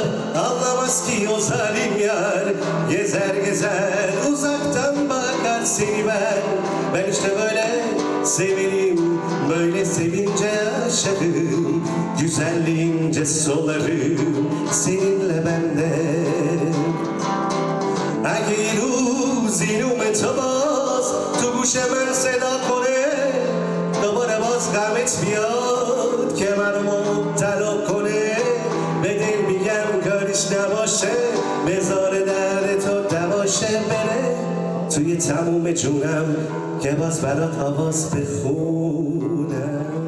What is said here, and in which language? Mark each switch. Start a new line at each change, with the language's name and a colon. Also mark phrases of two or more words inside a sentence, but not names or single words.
Turkish: Anlamaz ki o zalim yar, gezer uzaktan bakar seni ben işte böyle severim, böyle sevince yaşarım. Güzelliğince solarım seninle bende.
Persian: اگه یه روز اینوم تو باز تو گوش من صدا کنه دوباره باز غمت بیاد که منو مبتلا کنه، به دل میگم کاریش نباشه، بذار درد تو دماشه بره توی تموم جونم که باز برات آواز بخونم.